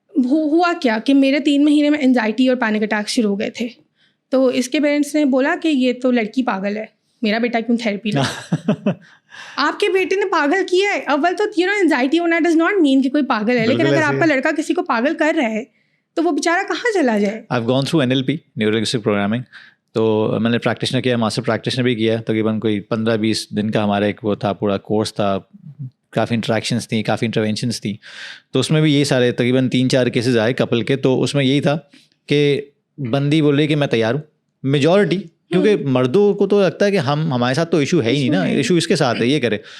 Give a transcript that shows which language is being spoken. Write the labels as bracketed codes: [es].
[ur] ہوا کیا کہ میرے 3 مہینے میں انزائٹی اور پینک اٹیک شروع ہو گئے تھے. تو اس کے پیرنٹس نے بولا کہ یہ تو لڑکی پاگل ہے, میرا بیٹا کیوں تھیراپی لے. آپ کے بیٹے نے پاگل کیا ہے. اول تو [en] you know [ur] انزائٹی ہونا [en] does not mean [ur] کہ کوئی پاگل ہے, لیکن اگر آپ کا لڑکا کسی کو پاگل کر رہا ہے تو وہ بیچارہ کہاں چلا جائے. [en] I've gone through NLP, neuro linguistic programming. [ur] تو میں نے پریکٹیشنر کیا, ماسٹر پریکٹیشنر بھی کیا, تقریباً کوئی 15-20 دن کا ہمارا ایک وہ تھا, پورا کورس تھا, کافی انٹریکشنس تھیں, کافی انٹروینشنس تھیں. تو اس میں بھی یہ سارے تقریباً 3-4 کیسز آئے کپل کے. تو اس میں یہی تھا کہ بندی بول رہی کہ میں تیار ہوں, میجورٹی, کیونکہ مردوں کو تو لگتا ہے کہ ہمارے ساتھ تو ایشو ہے ہی نہیں نا, ایشو اس کے ساتھ ہے, یہ کرے.